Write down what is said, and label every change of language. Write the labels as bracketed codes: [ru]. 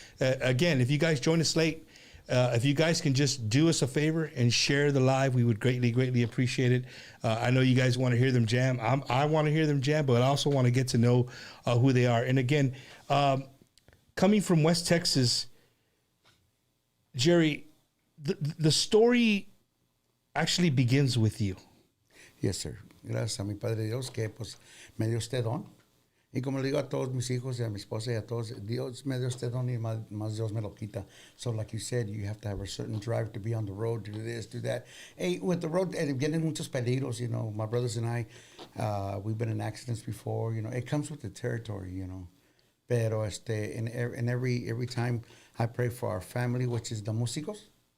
[en] Again, if you guys join us late, if you guys can just do us a favor and share the live, we would greatly, greatly appreciate it. I know you guys want to hear them jam. I want to hear them jam, but I also want to get to know who they are. And again, coming from West Texas, Jerry, the story actually begins with you. Yes, sir. [es] Gracias a mi Padre Dios que pues me dio este don. Y como le digo a todos mis hijos y a mi esposa y a todos, Dios me dio este don y más Dios me lo quita. [en] So like you said, you have to have a certain drive to be on the road, to do this, do that. Hey, with the road, [es] vienen muchos peligros, [en] you know. My brothers and I, we've been in accidents before, you know. It comes with the territory, you know. [es] Pero [en] and every time I pray for our family, which is the músicos.